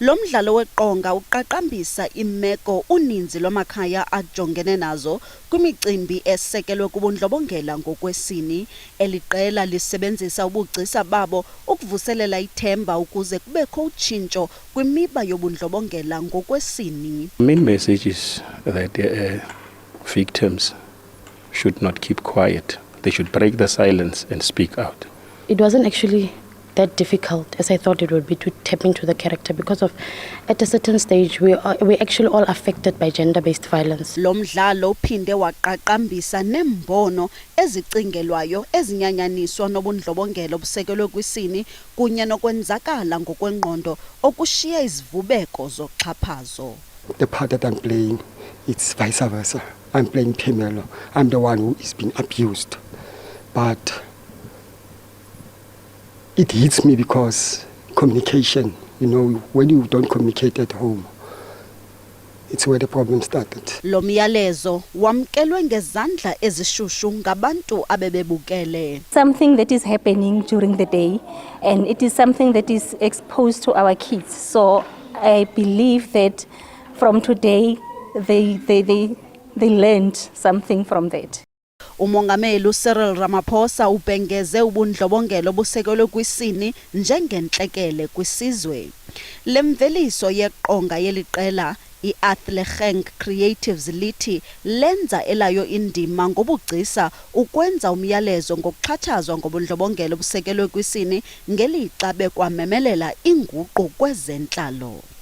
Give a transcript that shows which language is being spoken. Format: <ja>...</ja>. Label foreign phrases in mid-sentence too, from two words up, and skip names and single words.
<xh>Lo mdlalo weqonga uqaqambisa imeko uninzi lwamakhaya ajongene nazo kwimicimbi esekelwe kubundlobongela ngokwesini. Eliqela lisebenzisa ubugcisa babo ukuvuselela ithemba ukuze kubekho utshintsho kwimiba yobundlobongela ngokwesini.</xh> <en>The main message is that victims should not keep quiet. They should break the silence and speak out. It wasn't actually that difficult as I thought it would be to tap into the character because of at a certain stage we're actually all affected by gender-based violence.</en> <xh>Lo mdlalo uphinde waqaqambisa nembono ezicingelwayo ezinyanyaniswa nobundlobongela obusekelwe kwisini kunye nokwenzakala ngokwengqondo okushiya izivubeko zoxhaphazo.</xh> <en>The part that I'm playing, it's vice versa. I'm playing Phemelo. I'm the one who is being abused. But it hits me because communication, when you don't communicate at home, it's where the problem started.</en> <xh>Lo myalezo wamkelwe ngezandla ezishushu ngabantu abebebukele.</xh> <en>Something that is happening during the day, and it is something that is exposed to our kids. So I believe that from today they learned something from that.</en> <xh>Umongameli Cyril Ramaphosa ubhengeze ubundlobongela obusekelwe kwisini njengentlekele kwisizwe. Lemveliso yeqonga yeliqela iAthlegenk Creatives lithi lenza elayo indima ngobugcisa ukwenza umyalezo ngokuxhatshazwa ngobundlobongela obusekelwe kwisini ngelixa bekwamemelela inguqu kwezentlalo.</xh>